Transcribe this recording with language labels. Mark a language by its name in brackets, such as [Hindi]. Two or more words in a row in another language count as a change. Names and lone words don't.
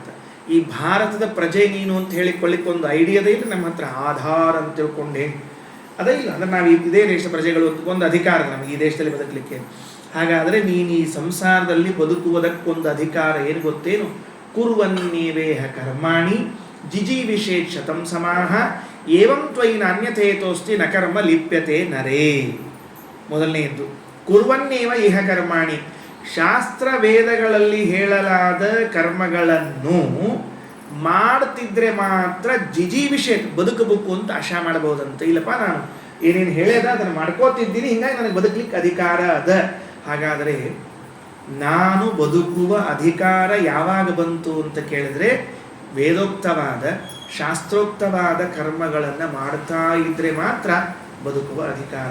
[Kannada] ಈ ಭಾರತದ ಪ್ರಜೆ ನೀನು ಅಂತ ಹೇಳಿಕೊಳ್ಳಿಕ್ಕೆ ಒಂದು ಐಡಿಯಾದೇ ಇಲ್ಲ ನಮ್ಮ ಹತ್ರ. ಆಧಾರ ಅಂತ ತಿಳ್ಕೊಂಡೆ ಅದೇ ಇಲ್ಲ. ಅಂದರೆ ನಾವು ಇದೇ ದೇಶದ ಪ್ರಜೆಗಳು ಒಂದು ಅಧಿಕಾರ ನಮಗೆ ಈ ದೇಶದಲ್ಲಿ ಬದುಕಲಿಕ್ಕೆ. ಹಾಗಾದರೆ ನೀನು ಈ ಸಂಸಾರದಲ್ಲಿ ಬದುಕುವುದಕ್ಕೊಂದು ಅಧಿಕಾರ ಏನು ಗೊತ್ತೇನು? [Sanskrit] ಕುರ್ವನ್ನೇವೇಹ ಕರ್ಮಾಣಿ ಜಿಜೀವಿಷೇತ್ ಶತಂ ಸಮಾಹ ಏವಂ ತ್ವಯಿ ನಾನ್ಯಥೇತೋಸ್ತಿ ನ ಕರ್ಮ ಲಿಪ್ಯತೆ ನರೇ. ಮೊದಲನೆಯದ್ದು ಕುರ್ವನ್ನೇವ ಇಹ ಕರ್ಮಾಣಿ. [Kannada] ಶಾಸ್ತ್ರ ವೇದಗಳಲ್ಲಿ ಹೇಳಲಾದ ಕರ್ಮಗಳನ್ನು ಮಾಡ್ತಿದ್ರೆ ಮಾತ್ರ ಜಿಜೀವಿಷೇತ್ ಬದುಕಬೇಕು ಅಂತ ಆಶಾ ಮಾಡಬಹುದಂತ. ಇಲ್ಲಪ್ಪ ನಾನು ಏನೇನು ಹೇಳ್ಯದ ಅದನ್ನು ಮಾಡ್ಕೋತಿದ್ದೀನಿ, ಹಿಂಗಾಗಿ ನನಗೆ ಬದುಕಲಿಕ್ಕೆ ಅಧಿಕಾರ ಅದ. ಹಾಗಾದರೆ ನಾನು ಬದುಕುವ ಅಧಿಕಾರ ಯಾವಾಗ ಬಂತು ಅಂತ ಕೇಳಿದ್ರೆ ವೇದೋಕ್ತವಾದ ಶಾಸ್ತ್ರೋಕ್ತವಾದ ಕರ್ಮಗಳನ್ನು ಮಾಡ್ತಾ ಇದ್ರೆ ಮಾತ್ರ ಬದುಕುವ ಅಧಿಕಾರ.